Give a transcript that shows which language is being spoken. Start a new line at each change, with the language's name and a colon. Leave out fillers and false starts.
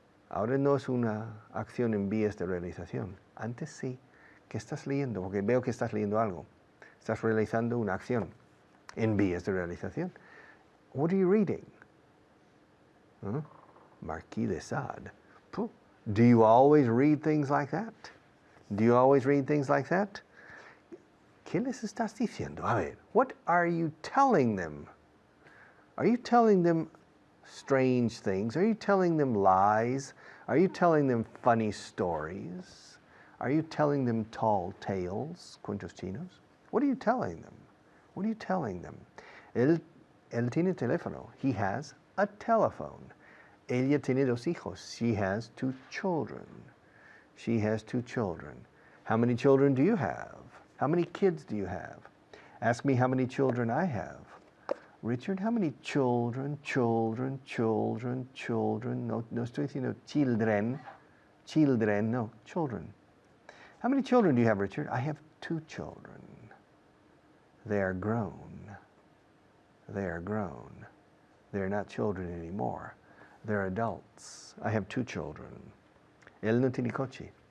Spanish: Ahora no es una acción en vías de realización. Antes sí. ¿Qué estás leyendo? Porque veo que estás leyendo algo. Estás realizando una acción en vías de realización.
English: What are you reading? Marquis de Sade. Do you always read things like that? Do you always read things like that?
Spanish: ¿Qué les estás diciendo? A ver,
English: what are you telling them? Are you telling them strange things? Are you telling them lies? Are you telling them funny stories? Are you telling them tall tales,
Spanish: cuentos chinos?
English: What are you telling them? What are you telling them?
Spanish: Él tiene teléfono.
English: He has a telephone.
Spanish: Ella tiene dos hijos.
English: She has two children. She has two children. How many children do you have? How many kids do you have? Ask me how many children I have. Richard, how many children?
Spanish: No estoy diciendo children.
English: Children, no, children. How many children do you have, Richard? I have two children. They are grown. They are grown. They're not children anymore. They're adults. I have two children.
Spanish: Él no tiene coche.